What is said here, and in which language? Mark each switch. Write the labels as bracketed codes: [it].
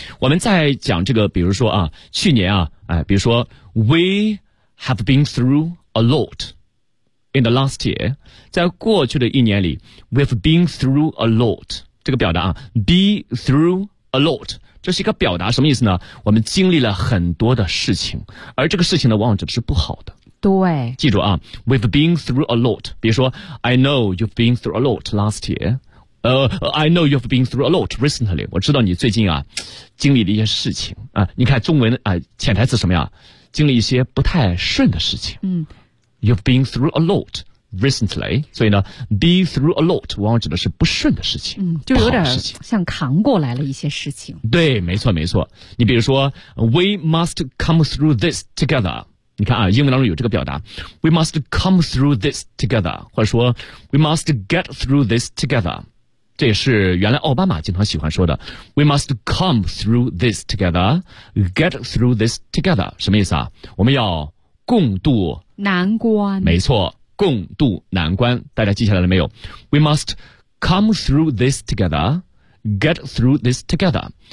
[zh] 我们在讲这个，比如说啊，去年啊，比如说 ， [en] we have been through a lot in the last year， [zh] 在过去的一年里 ， [en] we have been through a lot [zh] 这个表达啊 ，be through a lot 这是一个表达，什么意思呢？我们经历了很多的事情，而这个事情呢，往往指的是不好的。对，记住啊 [en] ，we've been through a lot， [zh] 比如说 [en] ，I know you've been through a lot last year。 I know you've been through a lot recently. [zh] 我知道你最近啊，经历了一些事情啊。你看中文啊，潜台词什么呀？经历一些不太顺的事情。嗯， [en] You've been through a lot recently. [zh] 所以呢 ，be through a lot 往往指的是不顺的事情。嗯，就有点像扛过来了一些事情。对，没错没错。你比如说 ， [en] We must come through this together. [zh] 你看啊，英文当中有这个表达 ， [en] We must come through this together， [zh] 或者说 ， [en] We must get through this together。 [zh] 这也是原来奥巴马经常喜欢说的 [en] We must come through this together [zh] Get through this together 什么意思啊？我们要共度难关，没错，共度难关，大家记下来了没有？ [en] We must come through this together Get through this together。